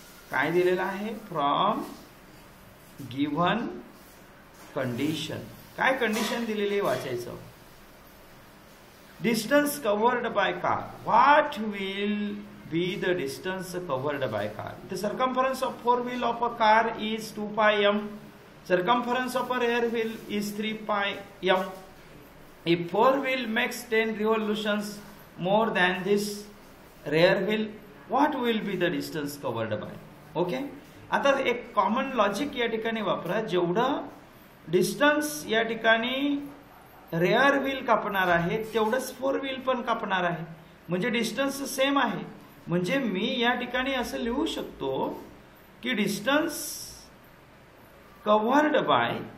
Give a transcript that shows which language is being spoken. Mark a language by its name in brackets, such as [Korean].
[Marathi] काय दिलेलं आहे, [English] From given condition. [Marathi] काय कंडिशन दिलेली वाचायचं. [English] Distance covered by car, what will be the distance covered by car. The circumference of four wheel of a car is 2 pi m. Circumference of a rear wheel is 3 pi m. If four wheel makes 10 revolutions more than this rear wheel, what will be the distance covered by? Okay? [Marathi] आता एक common logic या ठिकाणी वापरा. जेवढं distance या ठिकाणी rare wheel कापणार आहे तेवढंच फोर व्हील पण कापणार आहे. म्हणजे डिस्टन्स सेम आहे. म्हणजे मी या ठिकाणी असं लिहू शकतो की डिस्टन्स [English] covered by